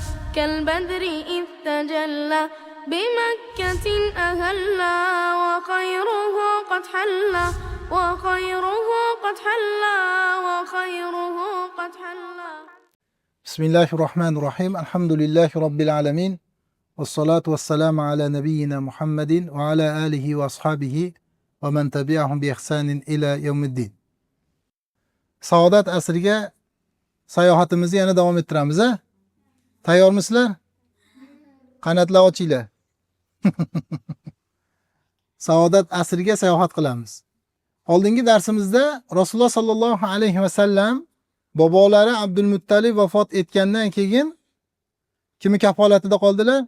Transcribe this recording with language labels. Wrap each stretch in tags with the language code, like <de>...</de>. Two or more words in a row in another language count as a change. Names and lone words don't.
<ar>كالبدر إذ تجلى بمكة أهلا وخيره قد حلى وخيره قد حلى وخيره قد حلى. بسم الله الرحمن الرحيم. الحمد لله رب العالمين والصلاة والسلام على نبينا محمد وعلى آله وأصحابه ومن تبعهم بإحسان إلى يوم الدين.</ar> <uz>Saodat asriga sayohatimizni yana davom ettiramiz. Tayyormisizlar? Qanotlar ochinglar. Saodat asriga sayohat qilamiz. Oldingi darsimizda Rasululloh</uz> <ar>صلى الله عليه وسلم</ar> <uz>bobolari Abdulmuttalib vafot etgandan keyin kimi kafolatida qoldilar?</uz>